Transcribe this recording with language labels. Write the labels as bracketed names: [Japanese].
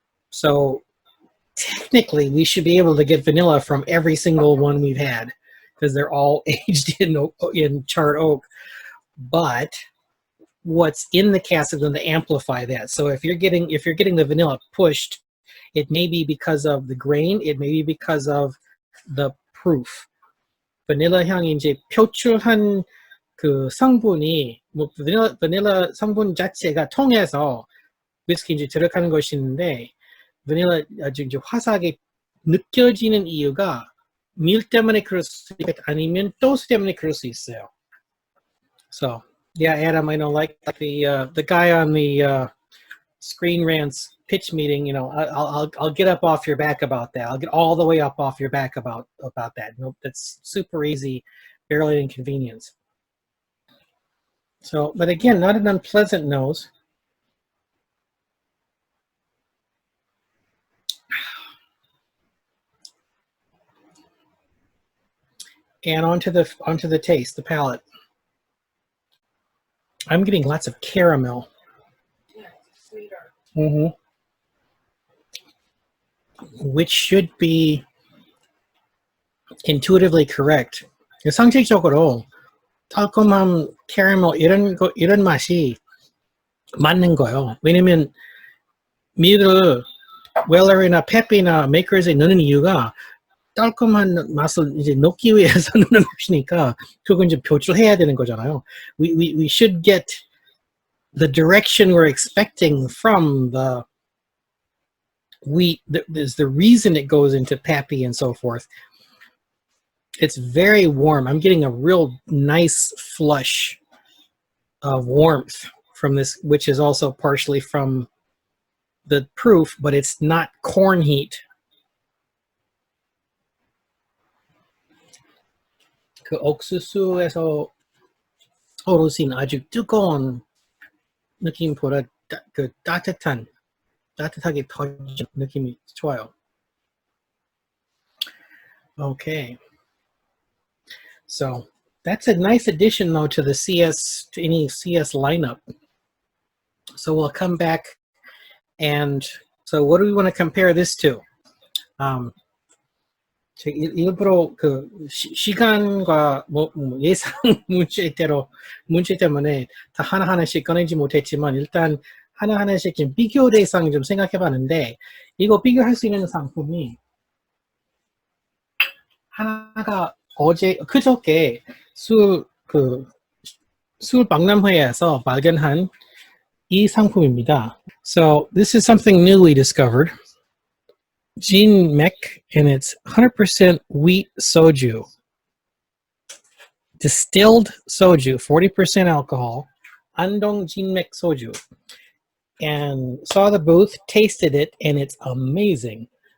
[English] So technically, we should be able to get vanilla from every single one we've had because they're all aged in charred oak. But what's in the cask is going to amplify that. So if you're getting the vanilla pushed, it may be because of the grain, it may be because of the proof. [Korean] 바닐라 향이 이제 표출한 그 성분이 뭐 바닐라 성분 자체가 통해서 위스키 이제 들어가는 것이 있는데 바닐라 아주 이제 화사하게 느껴지는 이유가 밀 때문에 그럴 수 있고 아니면 도수 때문에 그럴 수 있어요. [English] So yeah, Adam, I know like the guy on the Screen Rant's pitch meeting, you know, I'll get up off your back about that. I'll get all the way up off your back about that. Nope, that's super easy, barely inconvenience. So, but again, not an unpleasant nose. And onto the taste, the palate. I'm getting lots of caramel. Yeah, it's sweeter. Mm-hmm. Which should be intuitively correct. [Korean] 상식적으로 달콤함, caramel 이런 맛이 맞는 거예요. 왜냐면 밀을 웰러이나 페피나 메이커즈에 넣는 이유가 달콤한 맛을 이제 넣기 위해서 넣는 것이니까 그건 이제 표출해야 되는 거잖아요. [English] We should get the direction we're expecting from the wheat. There's the reason it goes into pappy and so forth. It's very warm. I'm getting a real nice flush of warmth from this, which is also partially from the proof, but it's not corn heat. [Korean] 그 옥수수에서 어르신 아주 뜨거운 느낌보다 그 따뜻하게 터진 느낌이 좋아요. [English] Okay. So that's a nice addition though to the any CS lineup. So we'll come back and so what do we want to compare this to? [Korean] 일부러 그 시간과 뭐 예상 문제 때문에 다 하나하나씩 꺼내지 못했지만 일단 하나하나씩 좀 비교 대상 좀 생각해봤는데 이거 비교할 수 있는 상품이 하나가 그저께 술 박람회에서 발견한 이 상품입니다. [English] So this is something new we discovered. Jinmek, and it's 100% wheat soju. Distilled soju, 40% alcohol. Andong Jinmek soju. And saw the booth, tasted it, and it's amazing.